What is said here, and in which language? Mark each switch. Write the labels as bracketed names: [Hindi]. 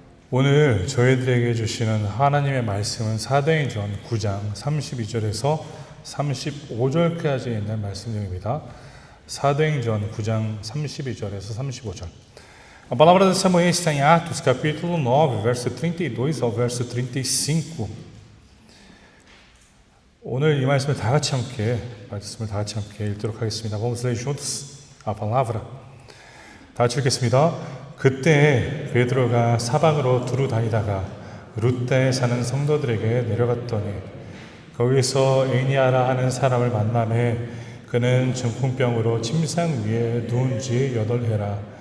[Korean] 오늘 저희들에게 주시는 하나님의 말씀은 사도행전 9장 32절에서 35절까지 있는 말씀입니다. 사도행전 9장 32절에서 35절. [Portuguese] A palavra dessa manhã está em Atos, capítulo 9, verso 32 ao verso 35. [Korean] 오늘 이 말씀을 다 같이 함께 읽도록 하겠습니다. [Portuguese] Vamos ler juntos a palavra. [Korean] 다 같이 읽겠습니다. 그때 베드로가 사방으로 두루 다니다가 루다에 사는 성도들에게 내려갔더니 거기서 에니아라 하는 사람을 만남해 그는 중풍병으로 침상 위에 누운 지 8해라.